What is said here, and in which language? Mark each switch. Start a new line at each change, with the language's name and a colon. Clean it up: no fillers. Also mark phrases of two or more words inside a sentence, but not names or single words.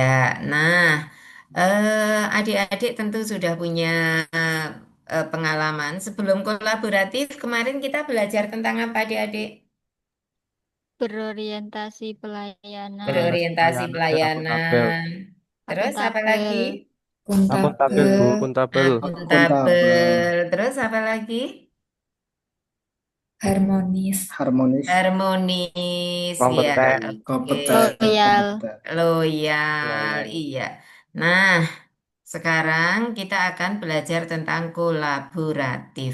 Indonesian: Nah, adik-adik tentu sudah punya pengalaman. Sebelum kolaboratif, kemarin kita belajar tentang apa adik-adik? Berorientasi pelayanan. Orientasi Berorientasi pelayanan. Akuntabel. pelayanan. Terus apa lagi? Akuntabel. Akuntabel, Bu. Akuntabel. Akuntabel. Akuntabel. Akuntabel. Terus apa lagi? Harmonis. Harmonis. Harmonis, ya. Kompeten. Oke. Kompeten. Loyal. Kompeten. Loyal, Ya. iya. Nah, sekarang kita akan belajar tentang kolaboratif.